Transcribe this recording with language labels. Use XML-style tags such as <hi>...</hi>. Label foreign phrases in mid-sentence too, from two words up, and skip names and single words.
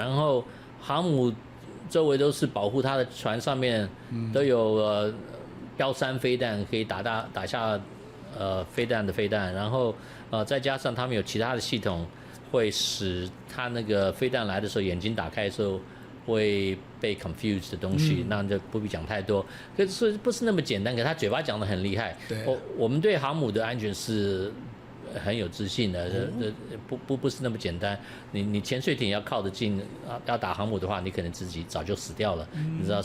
<zh>然後航母周圍都是保護它的船，上面都有標3飛彈可以打下飛彈的飛彈，然後再加上他們有其他的系統，會使它那個飛彈來的時候眼睛打開的時候會被 confused 的東西，那就不必講太多。可是不是那麼簡單，可是他嘴巴講得很厲害。我們對航母的安全是很有自信的，不是那麼簡單。你潛水艇要靠得近，要打航母的話，你可能自己早就死掉了，你知道。</zh>